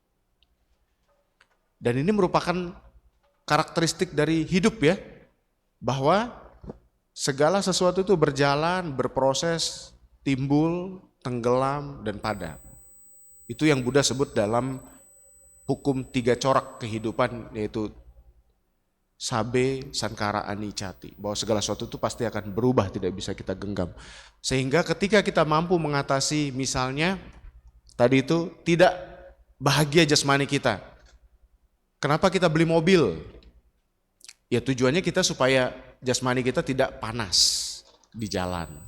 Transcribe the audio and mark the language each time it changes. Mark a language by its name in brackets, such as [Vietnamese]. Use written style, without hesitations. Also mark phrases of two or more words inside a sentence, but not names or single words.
[Indonesian] Dan ini merupakan karakteristik dari hidup ya, bahwa segala sesuatu itu berjalan, berproses, timbul, tenggelam, dan padam. Itu yang Buddha sebut dalam hukum 3 corak kehidupan, yaitu [Pali] sabe, sankara, anicati, [Indonesian] bahwa segala sesuatu itu pasti akan berubah, tidak bisa kita genggam. Sehingga ketika kita mampu mengatasi misalnya tadi itu tidak bahagia jasmani kita. Kenapa kita beli mobil? Ya tujuannya kita supaya jasmani kita tidak panas di jalan.